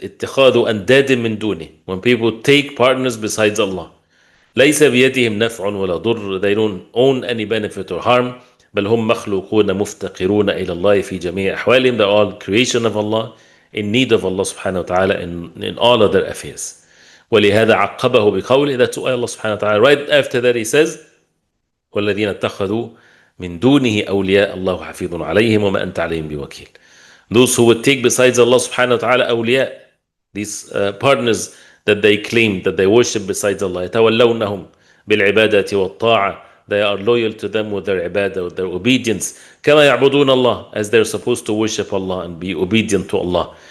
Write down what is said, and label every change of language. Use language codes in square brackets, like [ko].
[ar] اتخاذ أنداد من دونه, [en] when people take partners besides Allah. [ar] ليس بيدهم نفع ولا ضر, [en] they don't own any benefit or harm. [ar] بل هم مخلوقون مفتقرون إلى الله في جميع أحوالهم, [en] they're all creation of Allah, in need of Allah subhanahu wa ta'ala in all of their affairs. [ar] ولهذا عقبه بقوله, [en] that's why Allah subhanahu wa ta'ala right after that He says, [ar] والذين اتخذوا من دونه أولياء الله حفيظ عليهم وما أنت عليهم بوكيل. [en] Those who would take besides Allah subhanahu wa ta'ala awliya, these partners that they claim, that they worship besides Allah, [ar] يتولونهم بالعبادة والطاعة, [en] they are loyal to them with their ibadah, with their obedience, [ar] كما يعبدون الله, [en] as they're supposed to worship Allah and be obedient to Allah.